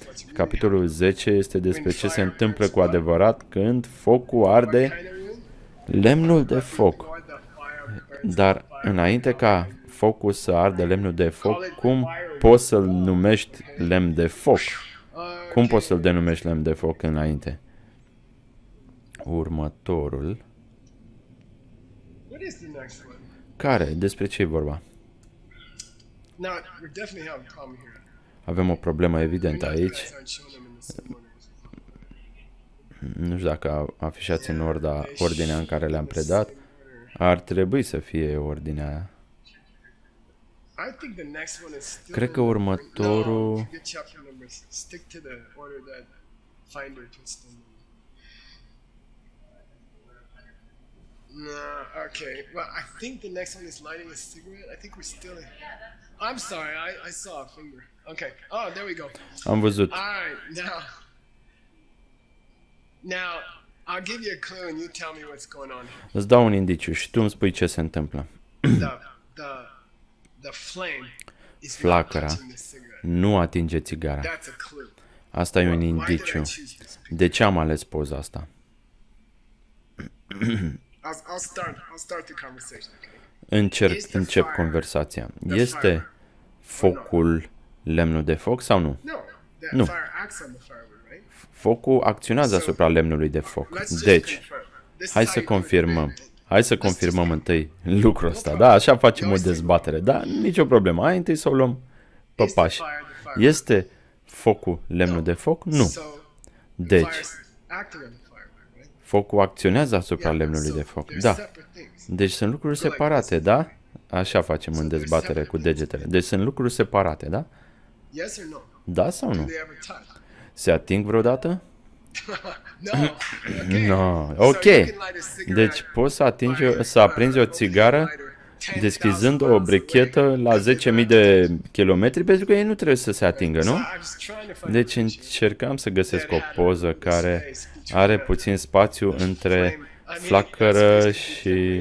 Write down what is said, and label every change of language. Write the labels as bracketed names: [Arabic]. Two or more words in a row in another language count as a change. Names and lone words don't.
[Romanian] Capitolul 10 este despre ce se întâmplă cu adevărat când focul arde Lemnul de foc. Dar înainte ca focul să ardă lemnul de foc, cum poți să-l numești lemn de foc? Cum poți să-l denumești lemn de foc înainte? Următorul. [English] What is the next one? [Romanian] Care? Despre ce e vorba? [English] Now, we definitely have a problem here. [Romanian] Avem o problemă evidentă [English] You [Romanian] aici. [English] guys aren't showing them in the same order. [Romanian] Nu știu dacă afișați în ordinea în care le-am predat. Ar trebui să fie ordinea aia. [English] I think the next one is still. [Romanian] Cred că următorul... [English] No, forget chapter numbers. Stick to the order that Finder puts them in. No, okay. Well, I think the next one is lighting a cigarette. I think we're still. I'm sorry, I saw a finger. Okay. Oh, there we go. [Romanian] Am văzut. [English] All right, now, I'll give you a clue and you tell me what's going on here. [Romanian] Îți dau un indiciu și tu îmi spui ce se întâmplă. [English] The flame is not [Romanian] Flacăra [English] touching the cigarette. [Romanian] nu atinge țigara. [English] That's a clue. [Romanian] Asta e un [English] Why did I [Romanian] indiciu. [English] choose this picture? [Romanian] De ce am ales poza asta? [English] I'll start the conversation. Okay. [Romanian] Încep conversația. Este focul lemnul de foc sau nu? [English] No, that No. fire acts on the firewood, right? [Romanian] Focul acționează asupra lemnului de foc. [English] Let's just [Romanian] Deci, [English] confirm. This is [Romanian] hai [English] how [Romanian] să [English] you do it. [Romanian] confirmăm. Hai să confirmăm întâi lucrul ăsta. Da, așa facem o dezbatere. Da, nicio problemă. Hai întâi să o luăm pe [English] Is the [Romanian] pași. [English] fire the fire? [Romanian] Este focul lemnul de foc? Nu. [English] So, [Romanian] Deci, [English] fire's acting on the firewood, right? [Romanian] focul acționează asupra [English] Yeah, [Romanian] lemnului [English] so [Romanian] de foc. [English] they're [Romanian] Da. [English] separate things. [Romanian] Deci sunt lucruri separate, da? Așa facem în dezbatere cu degetele. Deci sunt lucruri separate, da? [English] Yes or no? [Romanian] Da sau [English] Do [Romanian] nu? [English] they ever touch? [Romanian] Se ating vreodată? [English] No. Okay. No. So [Romanian] Ok. [English] you can light a cigarette [Romanian] Deci poți să aprinzi o țigară deschizând o brechetă la 10.000 de kilometri, pentru că ei nu trebuie să se atingă, nu? Deci încercam să găsesc o poză care are puțin spațiu între flacără și...